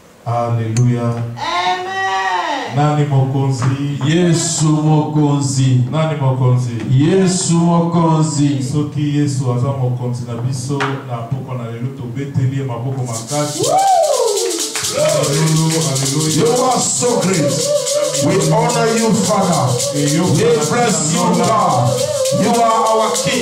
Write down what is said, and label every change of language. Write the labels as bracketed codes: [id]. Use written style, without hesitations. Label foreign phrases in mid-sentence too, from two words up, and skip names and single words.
[fr] Alléluia. Amen. [ln] Nani mokonzi. Yesu mokonzi. Nani mokonzi. Yesu mokonzi. Soki Yesu aza mokonzi na biso na poko na lelo to beteli maboko makasi. [en] Hallelujah. You are so great. We honor you, Father. We bless you, God. You are our King.